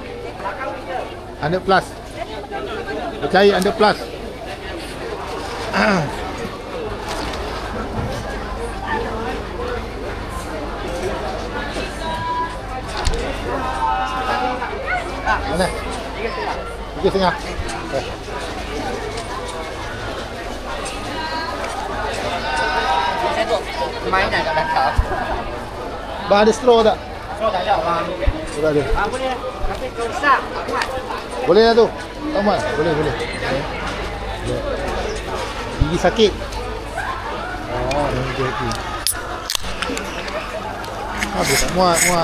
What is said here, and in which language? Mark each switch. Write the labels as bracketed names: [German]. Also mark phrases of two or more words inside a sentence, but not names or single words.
[Malay] Underpass. Kita cari underpass. Mana? 3,5. [Vietnamese] Máy này có đặt cỡ. [Malay] Ba ada straw tak? Straw tak ada bang. Tak ada. Boleh. Tapi kalau besar. Boleh lah tu. Tamat. Boleh. Gigi sakit. Okey. Habis tak muat.